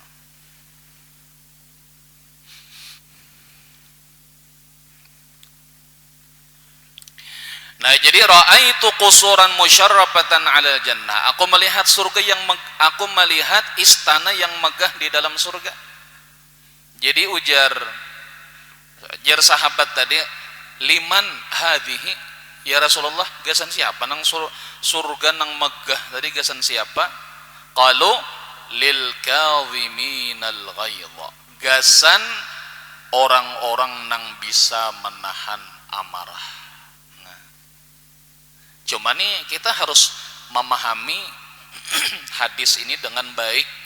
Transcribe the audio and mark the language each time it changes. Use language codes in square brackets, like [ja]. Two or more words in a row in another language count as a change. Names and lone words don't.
[bjn] Nah jadi [ar] رأيت قصورا مشرفة على الجنة. [id] Aku melihat aku melihat istana yang megah di dalam surga. [bjn] Jadi ujar sahabat tadi, [ar] لمن هذه يا رسول الله, [bjn] gasan siapa nang surga nang megah tadi, gasan siapa? [ar] قالوا للكاظمين الغيظ, [bjn] gasan orang-orang nang bisa menahan amarah. [id] Cuma nih kita harus memahami hadis ini dengan baik.